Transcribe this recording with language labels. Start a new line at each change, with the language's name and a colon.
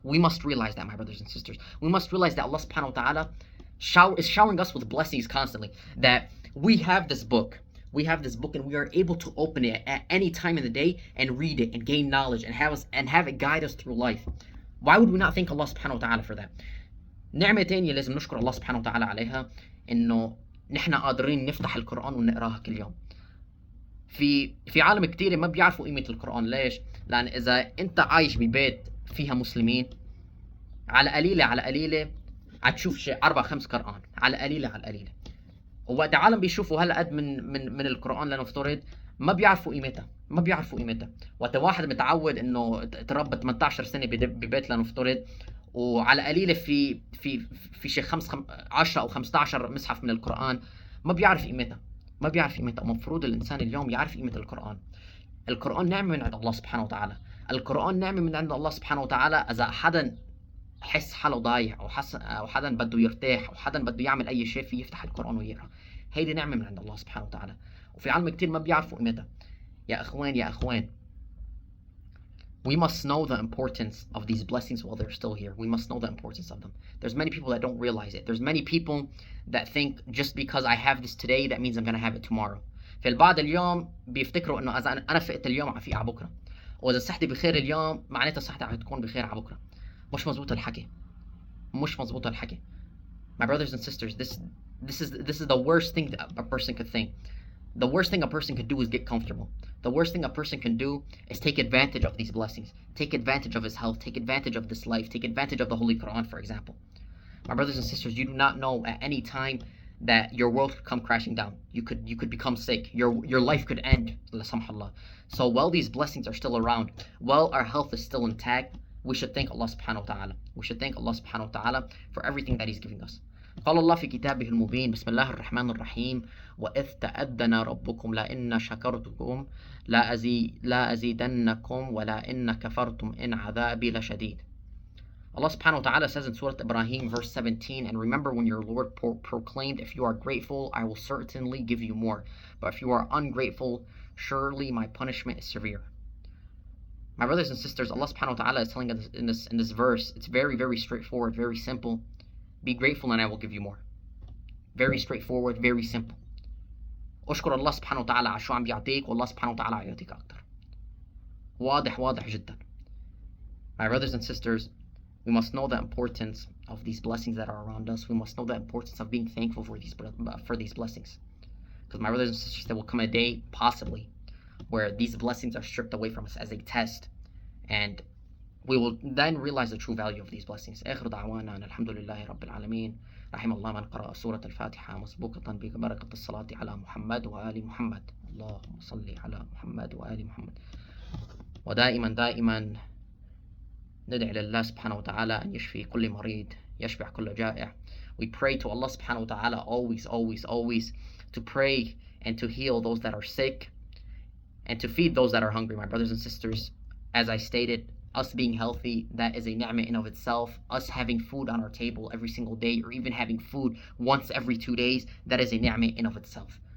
English: We must realize that, my brothers and sisters. We must realize that Allah subhanahu wa ta'ala is showering us with blessings constantly. That we have this book. We have this book and we are able to open it at any time in the day and read it and gain knowledge and have it guide us through life. Why would we not thank Allah subhanahu wa ta'ala for that?
Arabic: نعمة تانية لازم نشكر الله سبحانه وتعالى عليها إنه نحن قادرين نفتح القرآن ونقراها كل يوم. في عالم كتير ما بيعرفوا قيمة القرآن. ليش؟ لأن إذا أنت عايش ببيت فيها مسلمين على قليلة هتشوف شيء 4-5 قرآن على قليلة. ووقت العالم بيشوفوا هلا قد من القرآن لنفترض ما بيعرفوا قيمتها. وقت واحد متعود انه تربى 18 سنة ببيت لنفترض وعلى قليلة في شيء 10 أو 15 مصحف من القرآن ما بيعرف قيمتها. المفروض الإنسان اليوم يعرف قيمة القرآن. القرآن نعمة من عند الله سبحانه وتعالى. القرآن نعمة من عند الله سبحانه وتعالى. إذا حدا حس حاله ضايع أو حدا بده يرتاح أو حدا بده يعمل أي شيء فيه يفتح القرآن ويقرأ. هيدي نعمة من عند الله سبحانه وتعالى. وفي عالم كتير ما بيعرفوا قيمتها. يا أخوان
English: we must know the importance of these blessings while they're still here. We must know the importance of them. There's many people that don't realize it. There's many people that think just because I have this today that means I'm gonna have it tomorrow.
Arabic: في البعض اليوم بيفتكروا انه اذا انا فقت اليوم عفيق على بكره، واذا صحتي بخير اليوم معناتها صحتي حتكون بخير على بكره. مش مزبوط الحكي.
English: My brothers and sisters, this is the worst thing that a person could think. The worst thing a person could do is get comfortable. The worst thing a person can do is take advantage of these blessings. Take advantage of his health. Take advantage of this life. Take advantage of the Holy Quran, for example. My brothers and sisters, you do not know at any time that your world could come crashing down. You could become sick. Your life could end. So while these blessings are still around, while our health is still intact, we should thank Allah subhanahu wa ta'ala. We should thank Allah subhanahu wa ta'ala for everything that He's giving us.
Arabic: قال الله في كتابه المبين بسم الله الرحمن الرحيم وإذ تأذن ربكم لئن شكرتم لا أزيدنكم ولئن كفرتم إن عذابي لشديد.
English: Allah subhanahu wa ta'ala says in Surah Ibrahim verse 17, and remember when your Lord proclaimed, if you are grateful, I will certainly give you more. But if you are ungrateful, surely my punishment is severe. My brothers and sisters, Allah subhanahu wa ta'ala is telling us in this verse, it's very, very straightforward, very simple. Be grateful and I will give you more. Very straightforward, very simple.
Arabic: اشكر الله سبحانه وتعالى على شو عم بيعطيك والله سبحانه وتعالى عيعطيك أكتر. واضح جدا.
English: My brothers and sisters, we must know the importance of these blessings that are around us. We must know the importance of being thankful for these blessings. Because my brothers and sisters, there will come a day, possibly, where these blessings are stripped away from us as a test, and we will then realize the true value of these blessings.
Arabic: آخر دعوانا أن الحمد لله رب العالمين. رحم الله من قرأ سورة الفاتحة مسبوقة ببركة الصلاة على محمد وآل محمد. اللهم صل على محمد وآل محمد. ودائما ندعي لله سبحانه وتعالى أن يشفي كل مريض يشبع كل جائع.
English: We pray to Allah subhanahu wa ta'ala always to pray and to heal those that are sick and to feed those that are hungry. My brothers and sisters, as I stated, us being healthy, that is a ni'mah in of itself. Us having food on our table every single day, or even having food once every 2 days, that is a ni'mah in of itself.